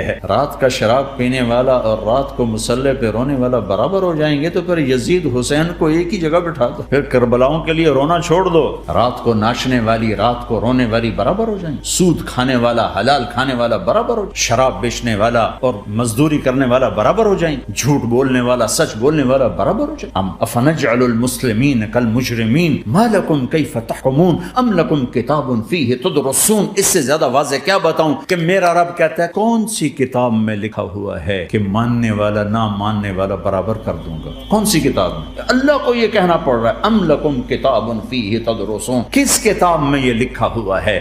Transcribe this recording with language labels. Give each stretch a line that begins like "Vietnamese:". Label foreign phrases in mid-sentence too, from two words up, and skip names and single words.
Urdu: رات کا شراب پینے والا اور رات کو مسلح پہ رونے والا برابر ہو جائیں گے، تو پھر یزید حسین کو ایک ہی جگہ بٹھا دو، پھر کربلاؤں کے لیے رونا چھوڑ دو۔ رات کو ناچنے والی، رات کو رونے والی برابر ہو جائیں گے، سود کھانے والا، حلال کھانے والا برابر ہو جائیں، شراب بیچنے والا اور مزدوری کرنے والا برابر ہو جائیں، جھوٹ بولنے والا، سچ بولنے والا برابر ہو جائے۔
Arabic: ام افنجعل المسلمین کالمجرمین ما لکم کیف تحکمون ام لکم کتاب فیہ تدرسون۔
Urdu: اس سے زیادہ واضح کیا بتاؤں کہ میرا رب کہتا ہے کون سی کتاب میں لکھا ہوا ہے کہ ماننے والا نہ ماننے والا برابر کر دوں گا؟ کون سی کتاب میں؟ اللہ کو یہ کہنا پڑ رہا ہے
Arabic: ام لکم کتاب فیہ تدرسون،
Urdu: کس کتاب میں یہ لکھا ہوا ہے؟